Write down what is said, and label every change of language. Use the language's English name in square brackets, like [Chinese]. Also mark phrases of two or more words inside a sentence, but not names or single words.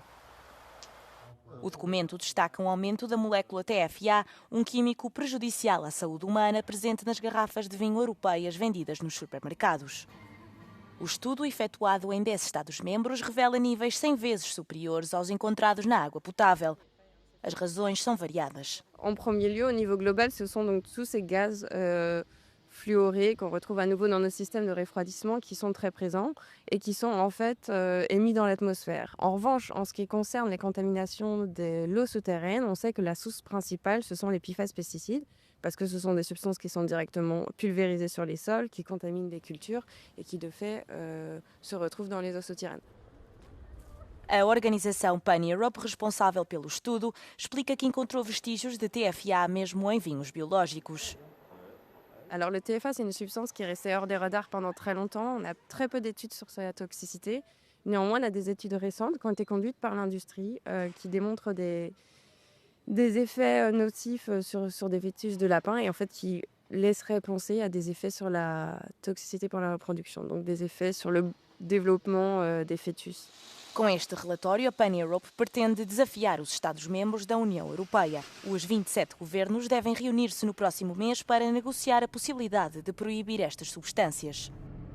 [Portuguese] O documento destaca um aumento da molécula TFA, um químico prejudicial à saúde humana presente nas garrafas de vinho europeias vendidas nos supermercados. O estudo, efetuado em 10 Estados-membros, revela níveis 100 vezes superiores aos encontrados na água potável. As razões são variadas. [French] En premier lieu, au niveau global, ce sont donc tous ces gaz fluorés qu'on retrouve à nouveau dans nos systèmes de refroidissement qui sont très présents et qui sont en fait émis dans l'atmosphère. En revanche, en ce qui concerne les contaminations de l'eau souterraine, on sait que la source principale, ce sont les PFAS-pesticides, parce que ce sont des substances qui sont directement pulvérisées sur les sols, qui contaminent les cultures et qui de fait se retrouvent dans les eaux souterraines. [Portuguese] A organização Pan Europe, responsável pelo estudo, explica que encontrou vestígios de TFA mesmo em vinhos biológicos. [French] Alors le TFA, c'est une substance qui est restée hors des radars pendant très longtemps. On a très peu d'études sur sa toxicité. Néanmoins, on a des études récentes qui ont été conduites par l'industrie qui démontrent des effets nocifs sur des fœtus de lapins et en fait qui laisseraient penser à des effets sur la toxicité pour la reproduction, donc des effets sur le développement des fœtus. [Portuguese] Com este relatório, a Pan Europe pretende desafiar os Estados-membros da União Europeia. Os 27 governos devem reunir-se no próximo mês para negociar a possibilidade de proibir estas substâncias.